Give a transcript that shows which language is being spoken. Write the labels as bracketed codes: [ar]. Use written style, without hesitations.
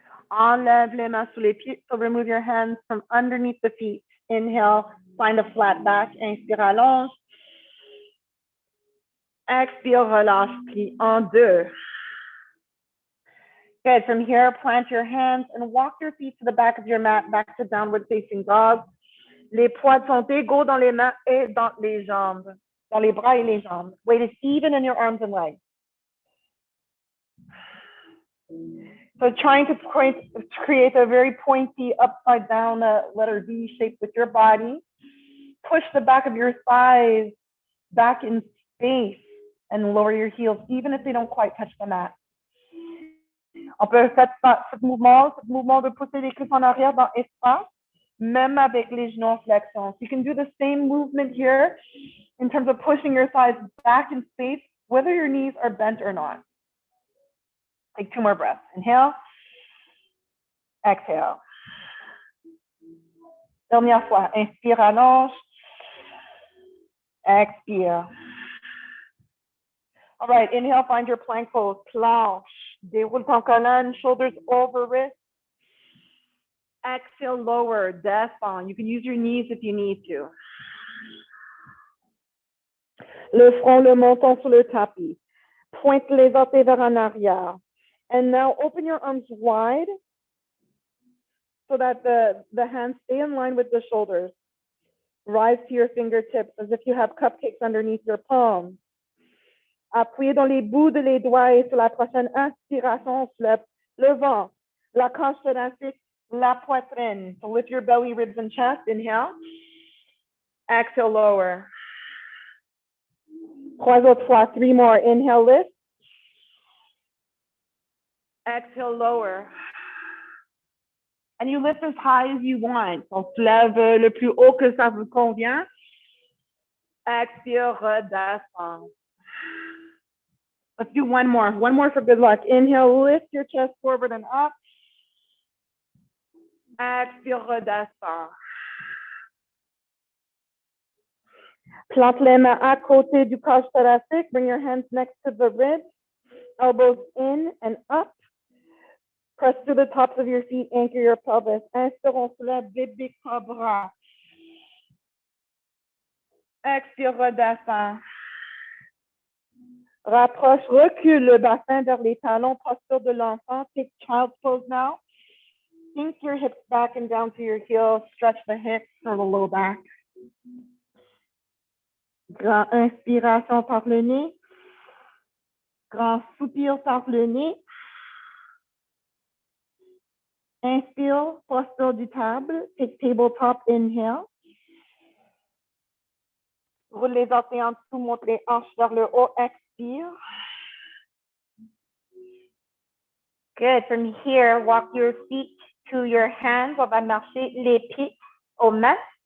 [fr] Enlève les mains sous les pieds. [en] So remove your hands from underneath the feet. Inhale, find a flat back. [fr] Inspire, allonge. Expire, relâche, plie en deux. [en] Good. From here, plant your hands and walk your feet to the back of your mat, back to downward facing dog. [fr] Les poids sont égaux dans les mains et dans les jambes, dans les bras et les jambes. [en] Weight is even in your arms and legs. So trying to create a very pointy upside down letter V shape with your body. Push the back of your thighs back in space and lower your heels, even if they don't quite touch the mat. [fr] On peut faire ce mouvement de pousser les cuisses en arrière dans l'espace, même avec les genoux en flexion. [en] So you can do the same movement here in terms of pushing your thighs back in space, whether your knees are bent or not. Take 2 more breaths. Inhale. Exhale. [fr] Dernière fois. Inspire, allonge. Expire. [en] All right. Inhale, find your plank pose. [fr] Planche. Déroule ton colonne, [en] shoulders over wrist. Exhale, lower, descend. You can use your knees if you need to. [fr] Le front, le menton sur le tapis. Pointe les orteils vers en arrière. [en] And now open your arms wide so that the hands stay in line with the shoulders. Rise to your fingertips as if you have cupcakes underneath your palms. [fr] Appuyez dans les bouts de les doigts et sur la prochaine inspiration, on soulève le ventre, la cage thoracique, la poitrine. [en] So lift your belly, ribs, and chest. Inhale. Exhale, lower. [fr] 3 autres fois. [en] 3 more. Inhale, lift. Exhale, lower. And you lift as high as you want. [fr] On soulève le plus haut que ça vous convient. Expire, redescend. [en] Let's do one more. One more for good luck. Inhale, lift your chest forward and up. [fr] Expire, redescend. Plante les mains à côté du cage thoracique. [en] Bring your hands next to the ribs. Elbows in and up. Press to the tops of your feet. Anchor your pelvis. [fr] Inspire, on soulève bébé cobra. Expire, redescend. Rapproche, recule le bassin vers les talons, posture de l'enfant. [en] Take child's pose now. Sink your hips back and down to your heels. Stretch the hips or the low back. [fr] Grand inspiration par le nez. Grand soupir par le nez. Inspire, posture du table. [en] Take tabletop, inhale. [fr] Roule les orteils en dessous, monte les hanches vers le haut. Expire. [en] Good. From here, walk your feet to your hands. [fr] On va marcher les pieds au mat.